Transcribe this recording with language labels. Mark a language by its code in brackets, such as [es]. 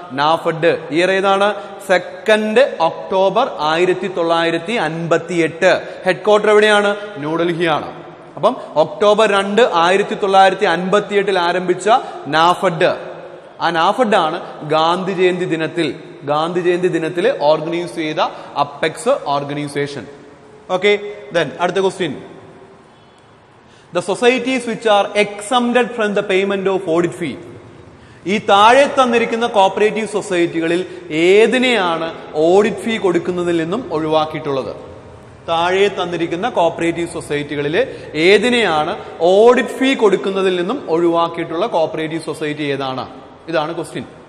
[ml] NAFED. Year ഏതാണ്? 2nd October 1958. Headquarter എവിടെയാണ്? ന്യൂഡൽഹിയാണ്. അപ്പം ഒക്ടോബർ 2, 1958 ആരംഭിച്ച നാഫഡ്, ആ നാഫഡ് ആണ് ഗാന്ധി ജയന്തി ദിനത്തിൽ ഓർഗനൈസ് ചെയ്ത അപ്പെക്സ് ഓർഗനൈസേഷൻ. ഓക്കെ, ദെൻ അടുത്ത question. [en] The societies which are exempted from the payment of audit fee. [ml] ഈ താഴെ തന്നിരിക്കുന്ന കോപ്പറേറ്റീവ് സൊസൈറ്റികളിൽ ഏതിനെയാണ് ഓഡിറ്റ് ഫീ കൊടുക്കുന്നതിൽ നിന്നും ഒഴിവാക്കിയിട്ടുള്ളത്? താഴെ തന്നിരിക്കുന്ന കോപ്പറേറ്റീവ് സൊസൈറ്റികളിൽ ഏതിനെയാണ് ഓഡിറ്റ് ഫീ കൊടുക്കുന്നതിൽ നിന്നും ഒഴിവാക്കിയിട്ടുള്ള കോപ്പറേറ്റീവ് സൊസൈറ്റി ഏതാണ്? ഇതാണ് ക്വസ്റ്റ്യൻ.